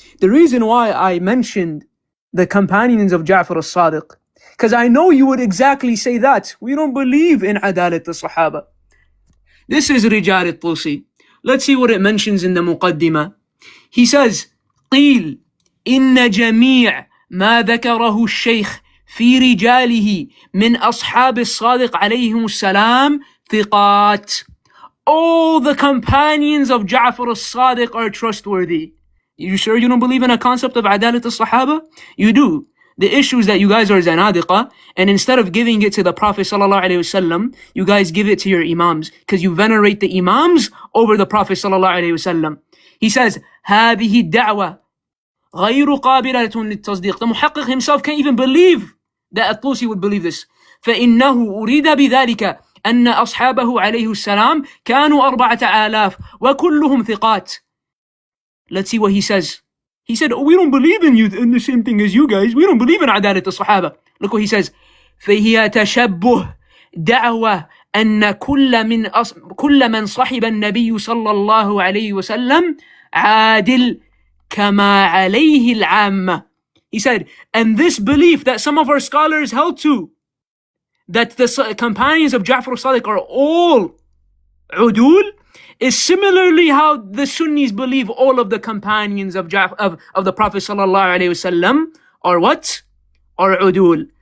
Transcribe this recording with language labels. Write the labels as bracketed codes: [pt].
[en] The reason why I mentioned the companions of Ja'far as-Sadiq, because I know you would exactly say that. We don't believe in adalat al-sahaba. This is Rijal al-Tusi. Let's see what it mentions in the Muqaddimah. He says, [ar] قيل إن جميع ما ذكره الشيخ في رجاله من أصحاب الصادق عليهم السلام ثقات. [en] All the companions of Ja'far as-Sadiq are trustworthy. You sure you don't believe in a concept of adalat al-sahaba? You do. The issue is that you guys are zanadiqa, and instead of giving it to the Prophet sallallahu alaihi wasallam, you guys give it to your imams, because you venerate the imams over the Prophet sallallahu alaihi wasallam. He says, [ar] هذه الدعوة غير قابلة للتصديق. [en] The muhaqqiq himself can't even believe that At-Tusi would believe this. [ar] فإنه أريد بذلك أن أصحابه عليه السلام كانوا 4000 وكلهم ثقات. [en] Let's see what he says. He said, we don't believe in the same thing as you guys. We don't believe in عدالة الصحابة. Look what he says. [ar] فهي تشبه دعوة أن كل من صحب النبي صلى الله عليه وسلم عادل كما عليه العامة. [en] He said, and this belief that some of our scholars held to, that the companions of Ja'far as-Sadiq are all udul, is similarly how the Sunnis believe all of the companions of the Prophet sallallahu alaihi wasallam are what? Are udul.